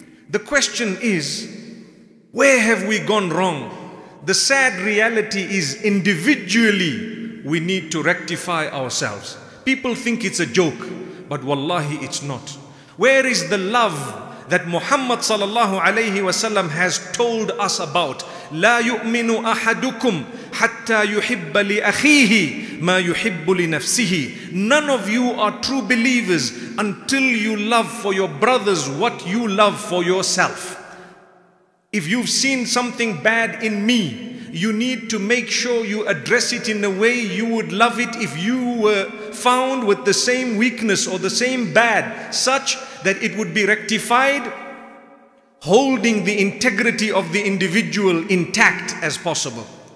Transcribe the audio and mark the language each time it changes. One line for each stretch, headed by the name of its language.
English: The question is, where have we gone wrong? The sad reality is, individually we need to rectify ourselves. People think it's a joke, but wallahi it's not. Where is the love that Muhammad sallallahu alayhi wasallam has told us about?
Arabic: لا يؤمن أحدكم حتى يحب لأخيه ما يحب لنفسه.
English: None of you are true believers until you love for your brothers what you love for yourself. If you've seen something bad in me, you need to make sure you address it in a way you would love it if you were found with the same weakness or the same bad, such that it would be rectified, holding the integrity of the individual intact as possible.